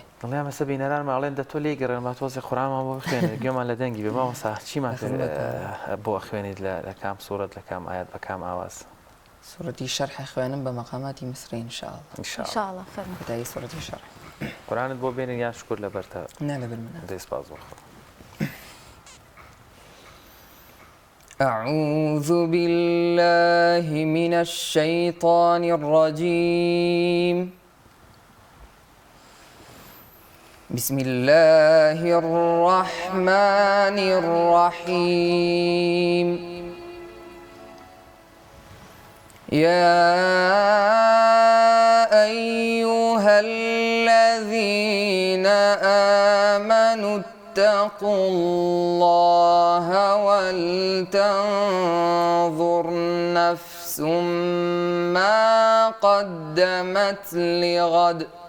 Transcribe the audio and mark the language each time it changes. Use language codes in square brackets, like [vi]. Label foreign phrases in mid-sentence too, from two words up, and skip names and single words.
[ckb] دڵیان مەسە بینەران ماڵێن دە تۆ لێ گەڕێنمە تۆزی قورئانمان بۆ بخوێنێت گوێمان لە دەنگی بێ مامۆستا چیمان بۆ خوێنیت لە کام سوورەت لە کام ئاەت بە کام ئاواز سوورەتی شەرح خوێنم بە مەقاماتی میسری ئینشاءڵڵا خدای سوورەتی شەرح قورئانت بۆ بێنن یان شکر لەبەرتە نا لەبەر منە دەی سپاس بۆ [ar] أعوذ بالله من الشيطان الرجيم بسم الله الرحمن الرحيم يا أيها الذين آمنوا اتقوا الله ولتنظر نفس ما قدمت لغد